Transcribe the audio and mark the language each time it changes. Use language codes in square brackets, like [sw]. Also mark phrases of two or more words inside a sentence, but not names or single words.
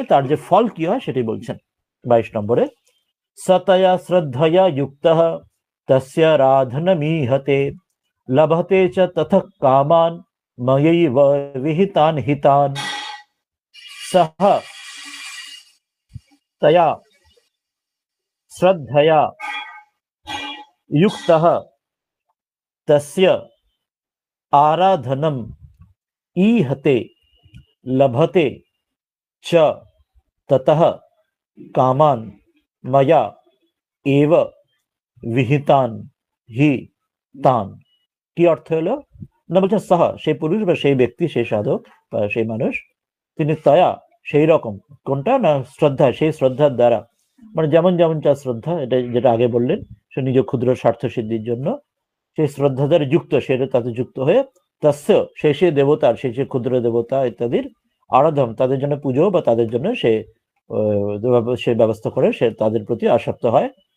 [bn] তার যে ফল কি হয় সেটি বলছেন 22 নম্বরে, [sa] সতয়া শ্রদ্ধয়া যুক্তঃ তস্য রাধনমীহতে লভতে চ তথ কামান ময়ৈব বিহিতান হিতান সহ তয়া শ্রদ্ধয়া युक्तः तस्य आराधनम ईहते लभते च ततः कामान मया एव विहितान हि तान। [bn] কি অর্থ হলো না, বলছেন সহ সেই পুরুষ বা সেই ব্যক্তি, সেই সাধক বা সেই মানুষ, তিনি তয়া সেই রকম, কোনটা না শ্রদ্ধা, সেই শ্রদ্ধার দ্বারা, মানে যেমন যেমন তার শ্রদ্ধা, এটা যেটা আগে বললেন, সে নিজ ক্ষুদ্র স্বার্থ সিদ্ধির জন্য সেই শ্রদ্ধা দ্বারা যুক্ত, সেটা তাতে যুক্ত হয়ে তস্য সেই দেবতার, সেই ক্ষুদ্র দেবতা ইত্যাদির আরাধন, তাদের জন্য পুজো বা তাদের জন্য সে ব্যবস্থা করে, সে তাদের প্রতি আসক্ত হয়।